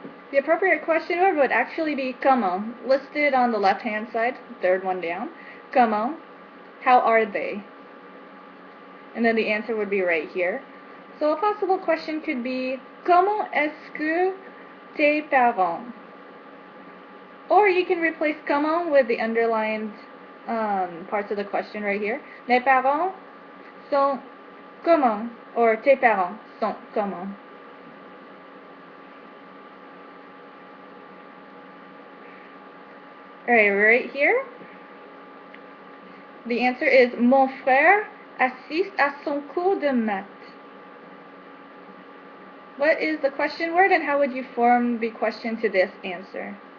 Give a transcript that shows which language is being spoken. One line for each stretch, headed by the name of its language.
English: The appropriate question word would actually be comment, listed on the left-hand side, third one down. Comment. How are they? And then the answer would be right here. So a possible question could be,
French: comment est-ce que tes parents?
English: Or you can replace comment with the underlined parts of the question right here.
French: Mes parents sont comment? Or tes parents sont comment?
English: Alright, right here. The answer is,
French: mon frère assiste à son cours de maths.
English: What is the question word and how would you form the question to this answer?